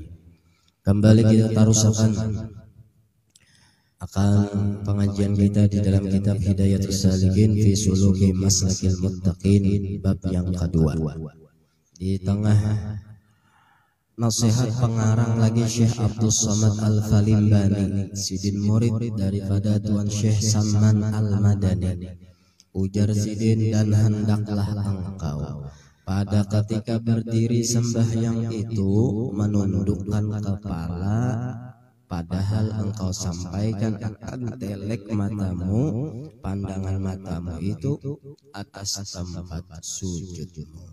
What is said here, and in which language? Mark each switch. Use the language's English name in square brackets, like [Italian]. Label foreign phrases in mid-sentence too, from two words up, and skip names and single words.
[Indonesian] Kembali kita tarusakan akan pengajian kita di dalam kitab Hidayatus Salikin fi Suluki Maslakil Muttaqin bab yang kedua. Di tengah nasihat pengarang lagi Syekh Abdul Somad Al-Falimbani, sidin murid daripada Tuan Syekh Saman Al-Madani. [Banjar] Ujar sidin, [Malay] dan hendaklah engkau pada ketika berdiri sembahyang itu menundukkan kepala, padahal engkau sampaikan akan telek matamu, pandangan matamu itu atas tempat sujudmu.